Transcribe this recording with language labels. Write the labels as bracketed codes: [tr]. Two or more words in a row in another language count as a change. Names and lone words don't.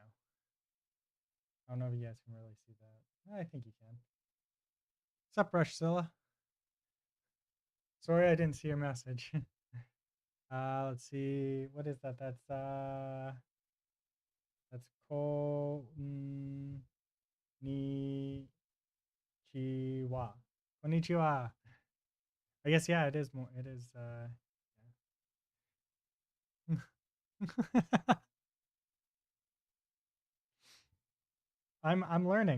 [en] I don't know if you guys can really see that. I think you can. What's up, Rushzilla? Sorry I didn't see your message. Let's see. What is that? That's ko ni chiwa. Konnichiwa. I guess yeah, it is more. It is. Yeah. I'm learning.